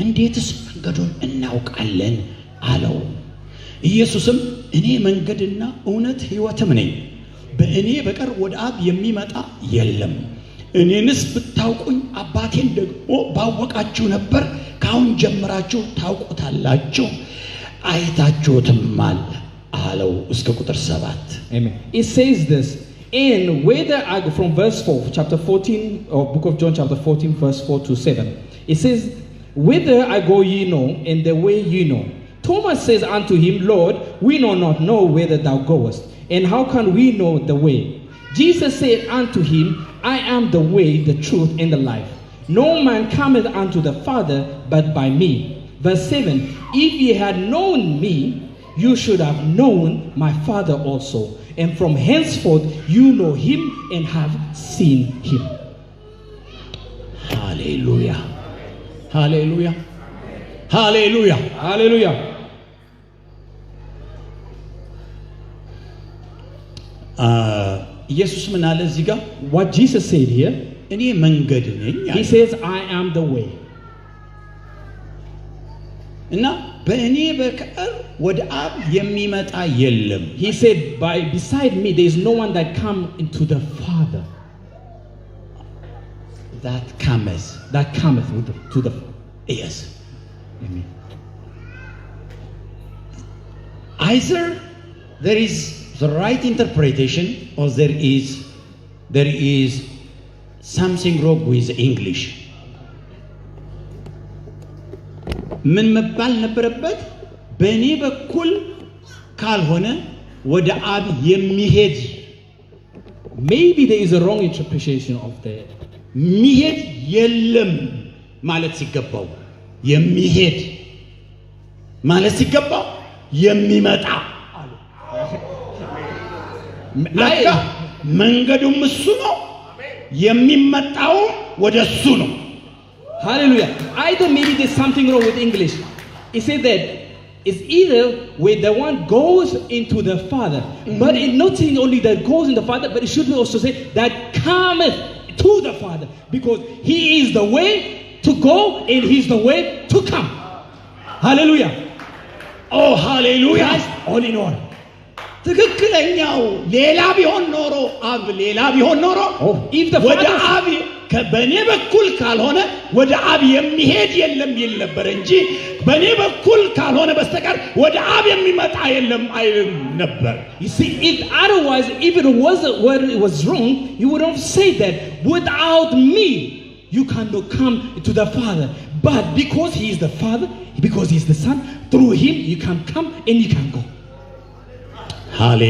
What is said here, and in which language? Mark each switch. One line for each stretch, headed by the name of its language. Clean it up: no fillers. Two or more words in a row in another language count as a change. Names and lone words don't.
Amharic: እንዴትስ መንገዱን እናውቃለን አለው። ኢየሱስም እኔ መንገድና እውነት ሕይወትም ነኝ፣ በእኔ በቀር ወደ አብ የሚመጣ የለም። እኔንስ ብታውቁኝ አባቴን ደግሞ ባወቃችሁ ነበር። ካሁን ጀምራችሁ ታውቁታላችሁ፣ አይታችሁትማል አለው። እስከ ቁጥር 7
English: Amen. It says this, and whether I go from verse 4, chapter 14, or book of John, chapter 14, verse 4 to 7. It says, whither I go ye know, and the way ye know. Thomas says unto him, Lord, we know whither thou goest, and how can we know the way? Jesus said unto him, I am the way, the truth, and the life. No man cometh unto the Father but by me. Verse 7, if ye had known me, you should have known my Father also. And from henceforth you know him and have seen him. Hallelujah. Hallelujah. Hallelujah. Hallelujah.
Amharic: ኢየሱስ ምን አለ እዚህ ጋር?
English: What Jesus said here,
Amharic: እኔ መንገድ ነኝ አለ።
English: he says, I am the way.
Amharic: እና በእኔ በቀር ወደ አብ የሚመጣ የለም።
English: He said, beside me there is no one that come into the Father. That cometh. That cometh to the Yes. Amen. Either there is the right interpretation or there is something wrong with English.
Amharic: ምን መባል ነበረበት? በእኔ በኩል ካልሆነ ወደ አብ የሚሄድ
English: Maybe there is a wrong interpretation of that.
Amharic: ሚሄድ የለም ማለት ሲገባው የሚሄድ ማለት ሲገባው የሚመጣ ለካ መንገዱም እሱ ነው፣ የሚመጣውም ወደ እሱ ነው።
English: Hallelujah. Either maybe there's something wrong with English. It says that it's either where the one goes into the Father, but it not saying only that goes in the Father, but it should also say that cometh to the Father, because he is the way to go and he's the way to come. Hallelujah. Oh, hallelujah. Christ all in all.
Amharic: ትክክለኛው ሌላ ቢሆን ኖሮ አብ ሌላ ቢሆን ኖሮ
English: if the ወደ Father
Amharic: አብ በእኔ በኩል ካልሆነ ወደ አብ የሚሄድ የለም ይል ነበር እንጂ በእኔ በኩል ካልሆነ በስተቀር ወደ አብ የሚመጣ የለም አይልም ነበር።
English: You see, if otherwise, if it was wrong, you would have said that without me you cannot come to the Father. But because he is the Father, because he is the Son, through him you can come and you can go. Hallelujah.